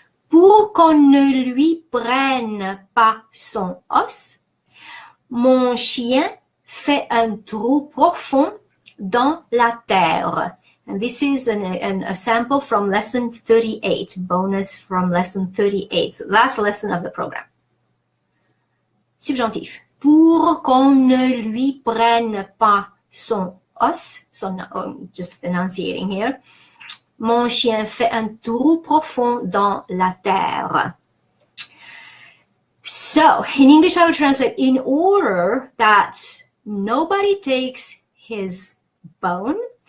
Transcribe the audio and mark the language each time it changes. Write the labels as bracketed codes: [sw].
[fr] Pour qu'on ne lui prenne pas son os, mon chien fait un trou profond dans la terre. [en] And this is a sample from lesson 38, bonus from lesson 38, so last lesson of the program. [fr] Subjonctif. Pour qu'on ne lui prenne pas son os, [en] just enunciating here. [fr] Mon chien fait un trou profond dans la terre. [en] So, in English I would translate, in order that nobody takes his bone.